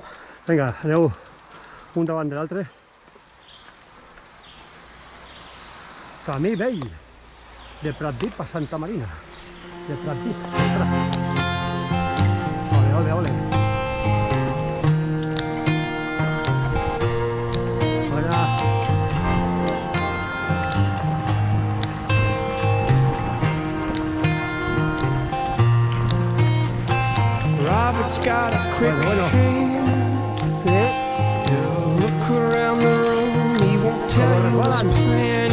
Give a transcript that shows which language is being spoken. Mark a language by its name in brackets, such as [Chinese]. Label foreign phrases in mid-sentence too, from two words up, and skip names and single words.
[Catalan] Vinga, aneu un davant de l'altre. Camí vell de Pratdip a Santa Marina. De Pratdip. Ole, ole, ole. Hola. [English] Robert's got a quick hand. [Catalan] Sí. [English] He'll look around the room. He won't tell you his plan.